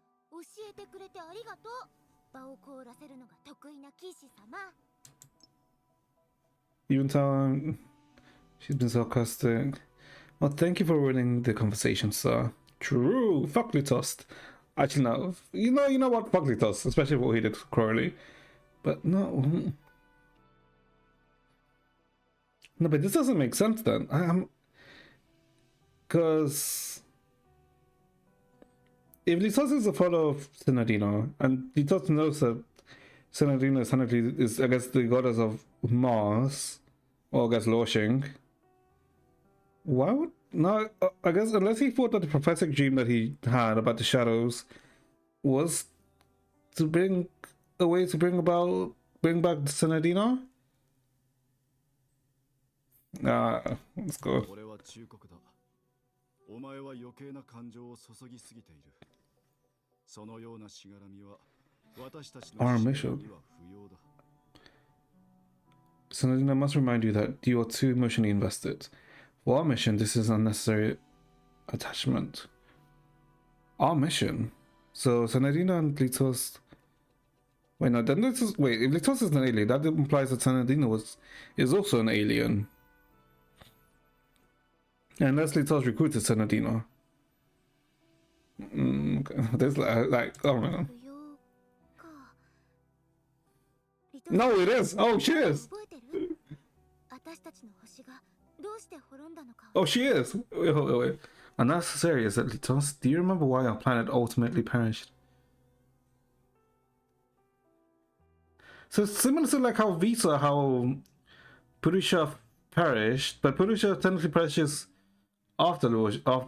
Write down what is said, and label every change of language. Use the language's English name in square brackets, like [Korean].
[Japanese] 教えてくれてありがとう場を凍らせるのが得意な騎士様 [English] Even time she's been sarcastic. Well, thank you for ruining the conversation, sir. True. Fuck Litos. Actually, no. You know what? Fuck Litos, especially what he did to Crowley. But no. No, but this doesn't make sense then. Because if Litos is a follower of Senadina, and Litos knows that Senadina is, I guess, the goddess of Mars, or I guess Loshing, why would... No, I guess unless he thought that the prophetic dream that he had about the shadows was to bring a way to bring back Senadina? Let's go. [Japanese] 俺は忠告だ。お前は余計な感情を注ぎすぎている。そのようなしがらみは私たちの [English] Our [Japanese] 使命 [English] mission. [Japanese] には不要だ。 [English] Senadina must remind you that you are too emotionally invested. For our mission, this is unnecessary attachment. Our mission? So Senadina and Litos... Wait, no, then this is... Wait, if Litos is an alien, that implies that Senadina is also an alien. Unless Litos recruited Senadina. Okay. There's like... Oh, man. [Japanese] 不要か [English] No, it is! Oh, she is! [Japanese] 覚えてる私たちの星がどうして滅んだのか [English] Oh, she is! Wait. Unnecessary, is it, Litos? Do you remember why our planet ultimately perished? So similar to like how Visa, how Purusha perished, but Purusha technically perishes after Mars.